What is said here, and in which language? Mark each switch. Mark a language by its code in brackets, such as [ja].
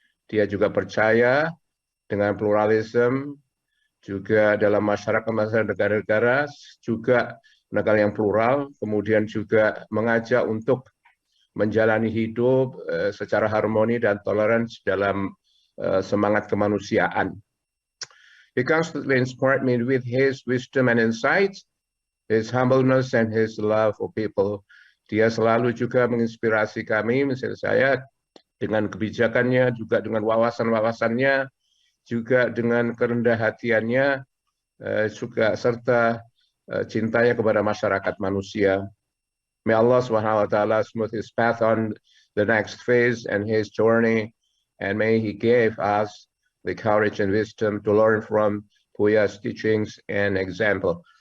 [id] Dia juga percaya dengan pluralisme, juga dalam masyarakat negara-negara, juga negara yang plural, kemudian juga mengajak untuk menjalani hidup secara harmoni dan toleransi dalam semangat kemanusiaan. [en] He constantly inspired me with his wisdom and insight, his humbleness and his love for people. [id] Dia selalu juga menginspirasi kami, misalnya saya, dengan kebijakannya, juga dengan wawasan-wawasannya, juga dengan kerendah hatiannya, juga serta cintanya kepada masyarakat manusia. [en] May Allah Subhanahu wa Ta'ala smooth his path on the next phase and his journey, and may He give us the courage and wisdom to learn from Buya's teachings and example.